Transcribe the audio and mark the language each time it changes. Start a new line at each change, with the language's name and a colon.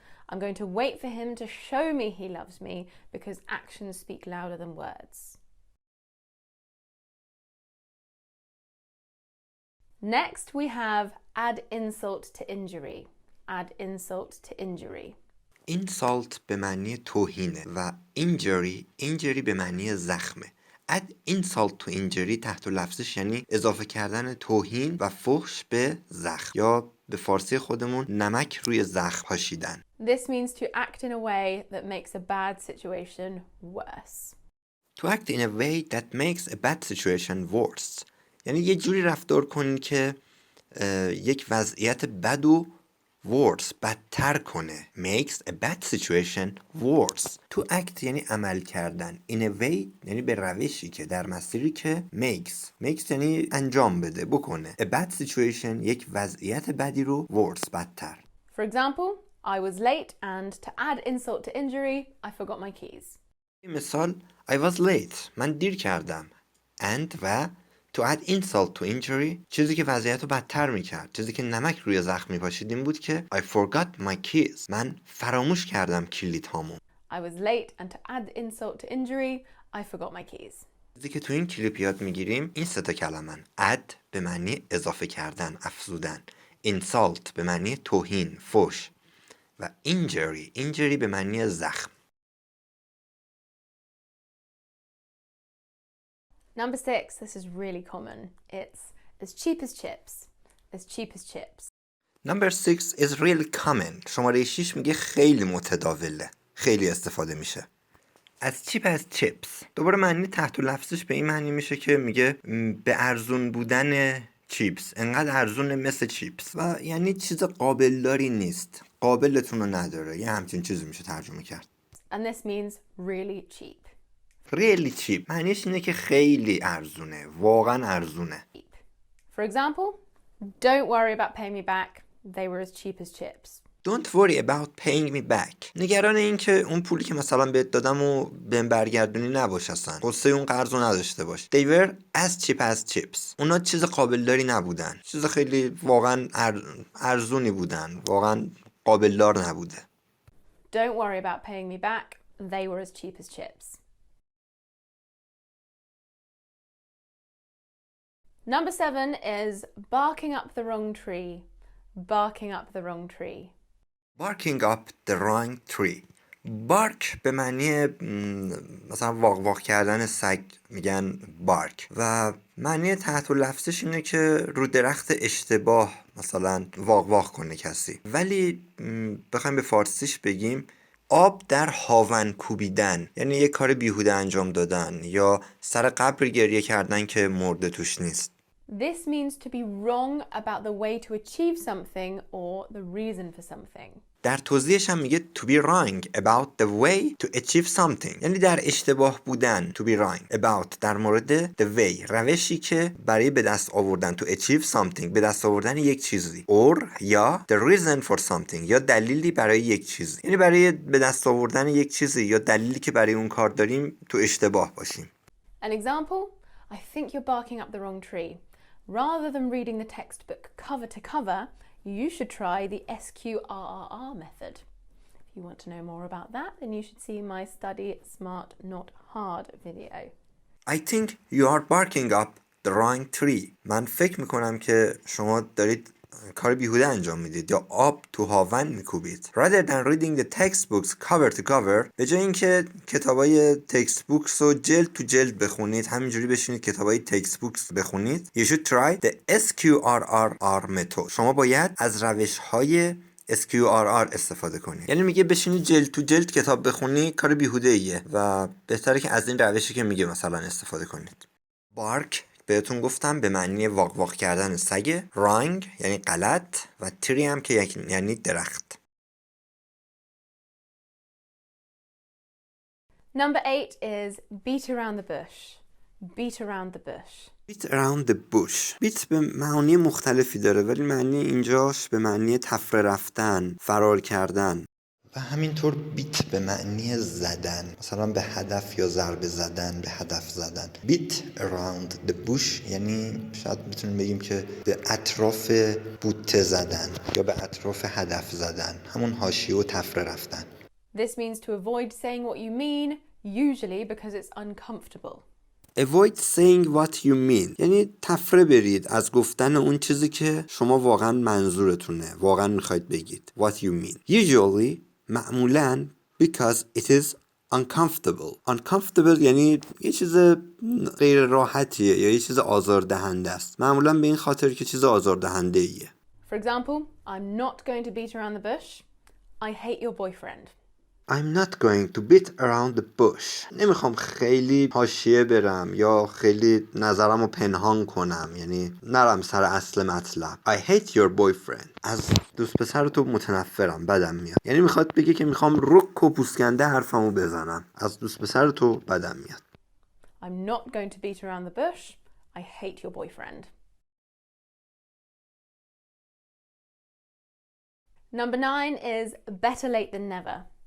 English: I'm going to wait for him to show me he loves me because actions speak louder than words. Next, we have add insult to injury. Add insult to injury.
Persian: insult به معنی توهینه و injury به معنی زخمه.
English: add insult to injury
Persian: تحت لفظش یعنی اضافه کردن توهین و فحش به زخم یا به فارسی خودمون نمک روی زخم پاشیدن.
English: This means to act in a way that makes a bad situation worse. To act in a way that makes a bad situation worse.
Persian: یعنی یه جوری رفتار کنی که یک وضعیت بد و worse بدتر کنه.
English: makes a bad situation worse. To act
Persian: یعنی عمل کردن.
English: in a way
Persian: یعنی به روشی که در مسیری که makes یعنی انجام بده بکنه. a bad situation یک وضعیت بدی رو worse بدتر.
English: For example, I was late and to add insult to injury, I forgot my keys.
Persian: مثال
English: I was late.
Persian: من دیر کردم. and و
English: to add insult to injury
Persian: چیزی که وضعیت رو بدتر میکرد، چیزی که نمک روی زخم میپاشید این بود که
English: I forgot my keys.
Persian: من فراموش کردم کلید هامو.
English: I was late and to add insult to injury, I forgot my keys.
Persian: چیزی که تو این کلیپ یاد میگیریم این سه تا کلمن. add به معنی اضافه کردن، افزودن. insult به معنی توهین، فحش. و injury به معنی زخم.
English: Number 6, this is really common. It's as cheap as chips. As cheap as chips. Number 6 is really common.
Persian: شماره 6 میگه خیلی متداوله. خیلی استفاده میشه.
English: As cheap as chips.
Persian: دوباره معنی تحت لفظش به این معنی میشه که میگه به ارزون بودن چیپس. انقدر ارزون مثل چیپس. و یعنی چیز قابلداری نیست. قابلتون رو نداره. یه همچین چیزی میشه ترجمه کرد.
English: And this means really cheap. Really cheap.
Persian: معنیش اینه که خیلی ارزونه. واقعا ارزونه.
English: For example, don't worry about paying me back. They were as cheap as chips. Don't worry about paying me back.
Persian: نگران این که اون پولی که مثلا بهت دادم و بهم برگردونی نباش اصلا. قصه اون قرض رو نداشته باش.
English: They were as cheap as chips.
Persian: اونا چیز قابلداری نبودن. چیز خیلی واقعا ارزونی بودن. واقعا قابلدار نبوده.
English: Don't worry about paying me back. They were as cheap as chips. Number 7 is barking up the wrong tree. Barking up the wrong tree. Barking up the wrong tree.
Persian: bark به معنی مثلا واق واق کردن سگ میگن bark و معنی تحت لفظش اینه که رو درخت اشتباه مثلا واق واق کنه کسی. ولی بخوایم به فارسیش بگیم آب در هاون کوبیدن، یعنی یه کار بیهوده انجام دادن یا سر قبر گریه کردن که مرده توش نیست.
English: This means to be wrong about the way to achieve something or the reason for something.
Persian: در توضیحش هم میگه
English: to be wrong about the way to achieve something،
Persian: یعنی در اشتباه بودن.
English: to be wrong about
Persian: در مورد
English: the way
Persian: روشی که برای به دست آوردن
English: to achieve something
Persian: به دست آوردن یک چیزی or یا
English: the reason for something
Persian: یا dلیلی برای یک چیزی، یعنی برای به دست آوردن یک چیزی یا دلیلی که برای اون کار داریم تو اشتباه باشیم.
English: An example, I think you're barking up the wrong tree. Rather than reading the textbook cover to cover, you should try the SQRRR method. If you want to know more about that, then you should see my Study Smart Not Hard video. I think you are barking up the wrong tree.
Persian: من فکر میکنم که شما دارید کار بیهوده انجام میدید یا آب تو هاون میکوبید.
English: Rather than reading the textbooks cover to cover،
Persian: به جای اینکه کتابای تکست بوکس رو جلد تو جلد بخونید، همینجوری بشینید کتابای تکست بوکس بخونید.
English: You should try the SQRRR method.
Persian: شما باید از روش‌های SQRR استفاده کنید. یعنی میگه بشینید جلد تو جلد کتاب بخونی کار بیهوده ایه و بهتره که از این روشی که میگه مثلا استفاده کنید. bark بهتون گفتم به معنی واق واق کردن سگ، wrong یعنی غلط و tree هم که یعنی درخت.
English: Number 8 is beat around the bush. Beat around the bush. beat around the bush.
Persian: بیت به معانی مختلفی داره ولی معنی اینجاش به معنی تفره رفتن، فرار کردن. و همینطور بیت به معنی زدن، مثلا به هدف یا ضربه زدن، به هدف زدن.
English: beat around the bush
Persian: یعنی شاید بتونیم بگیم که به اطراف بوته زدن یا به اطراف هدف زدن، همون حاشیه و تفره رفتن.
English: This means to avoid saying what you mean, usually because it's uncomfortable. Avoid saying what you mean
Persian: یعنی تفره برید از گفتن اون چیزی که شما واقعا منظورتونه، واقعا میخواید بگید.
English: What you mean. Usually
Persian: معمولاً
English: because it is uncomfortable.
Persian: Uncomfortable یعنی یه چیز غیر راحتیه یا یه چیز آزاردهنده است. معمولاً به این خاطر که چیز آزاردهنده ایه.
English: For example, I'm not going to beat around the bush. I hate your boyfriend. I'm not going to beat around the bush.
Persian: نمیخوام خیلی حاشیه برم یا خیلی نظرم رو پنهان کنم، یعنی نرم سر اصل مطلب.
English: I hate your boyfriend.
Persian: از دوست پسر تو متنفرم، بدم میاد. یعنی میخواد بگه که میخوام رک و پوسکنده حرفمو بزنم. از دوست پسر تو بدم میاد.
English: I'm not going to beat around the bush. I hate your boyfriend. Number 9 is better late than never.